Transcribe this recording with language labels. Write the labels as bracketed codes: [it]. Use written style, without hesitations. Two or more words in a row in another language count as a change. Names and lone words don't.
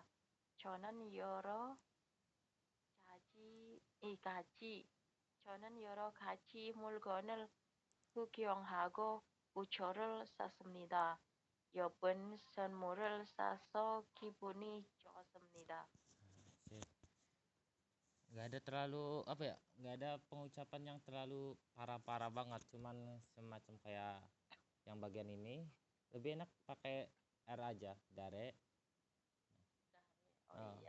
[ko] 저는 여러 가지 물건을 구경하고 부초를 샀습니다. 예쁜 선물을 사서 기분이 좋았습니다. [id] Sip. Gak ada terlalu apa ya? Gak ada pengucapan yang terlalu parah-parah banget. Cuman semacam kayak yang bagian ini lebih enak pakai R aja, dare. Iya.